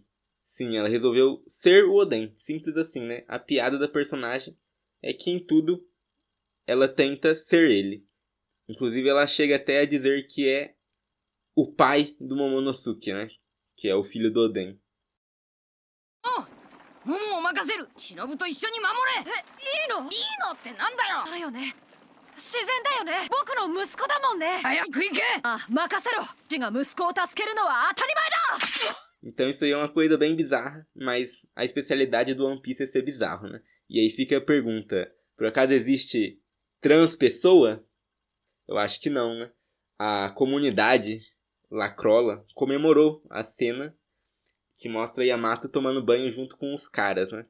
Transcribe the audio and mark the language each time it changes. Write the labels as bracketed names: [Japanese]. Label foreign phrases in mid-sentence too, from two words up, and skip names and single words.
[Portuguese] Sim, ela resolveu ser o Oden. Simples assim, né? A piada da personagem é que em tudo ela tenta ser ele. Inclusive, ela chega até a dizer que é o pai do Momonosuke, né? Que é o filho do Oden. [Japanese] もう任せる忍と一緒に守れいいのってなんだよだよね自然だよね僕の息子だもんね早く行けあ任せろ父が息子を助けるのは当たり前だ [Portuguese] Então isso aí é uma coisa bem bizarra, mas a especialidade do One Piece é ser bizarro, né? E aí fica a pergunta, por acaso existe trans pessoa? Eu acho que não, né? A comunidade Lacrola comemorou a cena que mostra Yamato tomando banho junto com os caras, né?